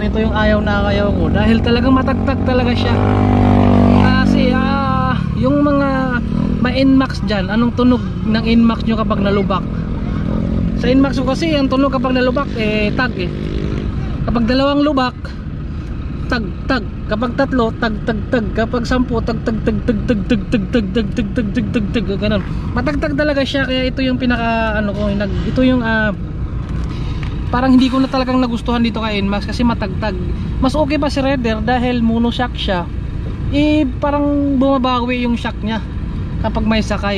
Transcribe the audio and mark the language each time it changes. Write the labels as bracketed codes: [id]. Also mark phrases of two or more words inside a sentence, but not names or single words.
[tl] Ito yung ayaw ko dahil talagang matagtag talaga siya. Kasi yung mga NMAX dyan, anong tunog ng NMAX nyo kapag nalubak? Sa NMAX ko kasi ang tunog kapag nalubak tag eh. Kapag dalawang lubak, tag tag. Kapag tatlo, tag tag tag. Kapag 10, tag tag tag tag tag tag tag tag tag tag tag tag tag tag, ganun. Matagtag talaga siya. Kaya ito yung pinaka ano ko, ito yung parang hindi ko na talagang nagustuhan dito kay NMAX kasi matagtag. Mas okay pa si Raider dahil monoshock siya. Parang bumabawi yung shock niya kapag may sakay.